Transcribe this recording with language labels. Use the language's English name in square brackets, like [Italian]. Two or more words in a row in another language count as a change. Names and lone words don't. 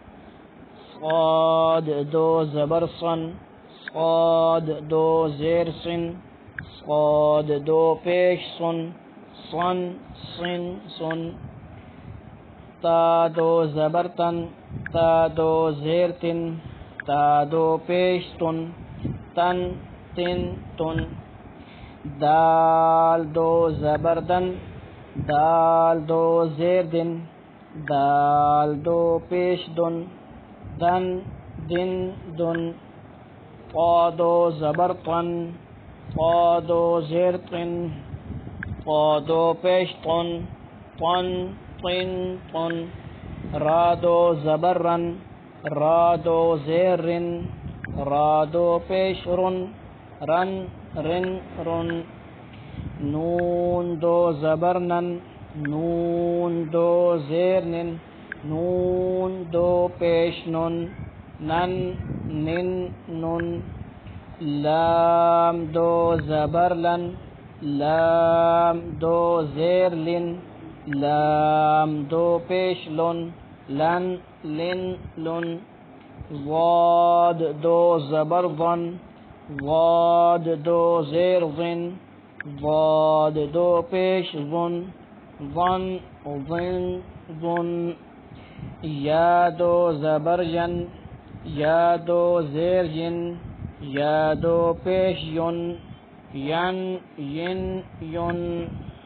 [Urdu] صاد دو زبر سن، صاد دو زیر سن، صاد دو پیش سن، سن سن سن. تا دو زبر تن، تا دو زیر تن، تا دو پیش تن، تن تن تن. دال دو زبر دن، دال دو زیر دن، دال دو پیش دن، دن دن دن. طا دو زبر طن، طا دو زیر طن، طا دو پیش طن، طن طن طن. را دو زبر رن، را دو زیر رن، را دو پیش رن، رن رن رن. نون دو زبر نن، نون دو زیر نن، نون دو پیش نن، نن نن نن. لام دو زبر لن، لام دو زیر لن، لام دو پیش لن، لن لن لن. ضاد دو زبر ضن، ضاد دو زیر ضن، ضاد دو پیش ضن، ضن ضن ضن. یا دو زبر ین، یا دو زیر ین، یا دو پیش ین، ین ین ین.